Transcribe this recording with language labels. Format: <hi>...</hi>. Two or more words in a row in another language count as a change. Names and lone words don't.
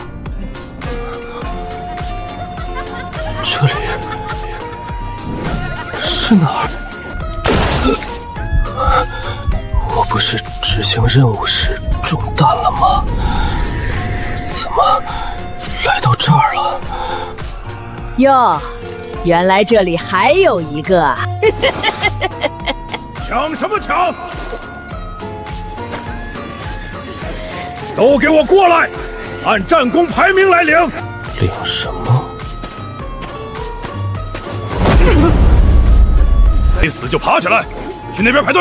<zh>这里是哪兒？我不是执行任務时中弹了吗？怎么来到这兒了？喲，原来这裡還有一個。搶什麼搶？都給我過來，按戰功排名來領。領什麼？沒死就爬起來，去那邊排隊。</zh>